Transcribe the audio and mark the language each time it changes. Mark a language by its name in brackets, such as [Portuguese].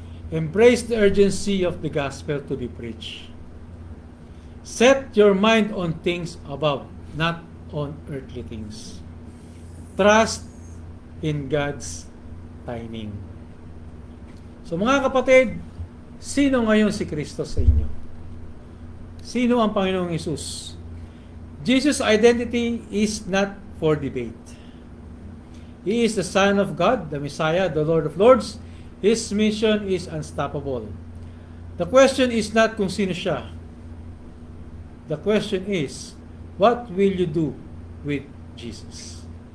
[English] Embrace the urgency of the gospel to be preached. Set your mind on things above, not on earthly things. Trust in God's timing. [Filipino] So mga kapatid, sino ngayon si Kristo sa inyo? Sino ang Panginoong Hesus? [English] Jesus' identity is not for debate. He is the Son of God, the Messiah, the Lord of Lords. His mission is unstoppable. The question is not [Filipino] kung sino siya. [English] The question is, what will you do with Jesus?